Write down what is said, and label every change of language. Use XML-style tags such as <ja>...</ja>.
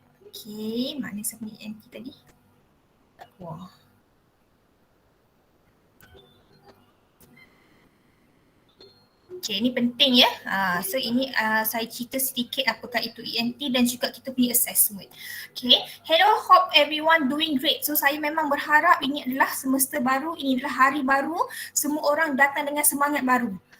<id>Okay, mana saya punya ENT tadi? Wah. Okay, ini penting ya. So ini saya cerita sedikit apakah itu ENT dan juga kita punya assessment.</id> <en>Okay, hello, hope everyone doing great.</en> <id>So saya memang berharap ini adalah semesta baru, ini adalah hari baru, semua orang datang dengan semangat baru.</id>